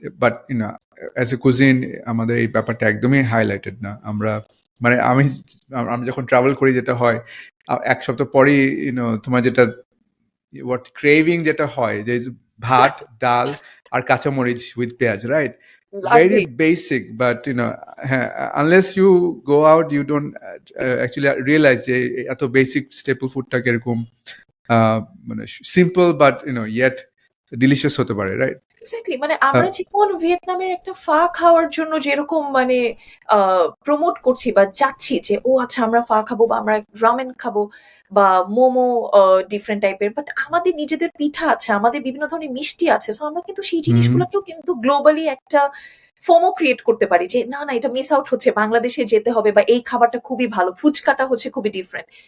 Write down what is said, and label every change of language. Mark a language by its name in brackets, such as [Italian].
[English] but you know as a cuisine [Bangla] আমাদের এই ব্যাপারটা একদমই হাইলাইটেড না। আমরা মানে আমি যখন ট্রাভেল করি যেটা হয়, এক সপ্তাহ পরেই তোমার যেটা what craving যেটা হয় যে ভাত, ডাল আর কাঁচামরিচ with পেঁয়াজ, right? [English] Very [Bangla] লাগবেই। [English] basic, but [Bangla] হ্যাঁ, [English] unless you go out you don't actually realize [Bangla] যে এত [English] basic staple foodটা [Bangla] কিরকম মানে [English] simple but yet delicious [Bangla] হতে পারে, [English] right? [Bangla] এক্স্যাক্টলি, মানে আমরা যেমন ভিয়েতনামের একটা ফা খাওয়ার জন্য যেরকম মানে প্রমোট করছি বা যাচ্ছি যে ও আচ্ছা আমরা ফা খাবো বা আমরা রামেন খাবো বা মোমো ডিফারেন্ট টাইপের, বাট আমাদের নিজেদের পিঠা আছে, আমাদের বিভিন্ন ধরনের মিষ্টি আছে। সো আমরা কিন্তু সেই জিনিসগুলোকেও কিন্তু গ্লোবালি একটা ফোমো ক্রিয়েট করতে পারি যে না না, এটা মিস আউট হচ্ছে, বাংলাদেশে যেতে হবে, বা এই খাবারটা খুবই ভালো, ফুচকাটা হচ্ছে খুবই ডিফারেন্ট।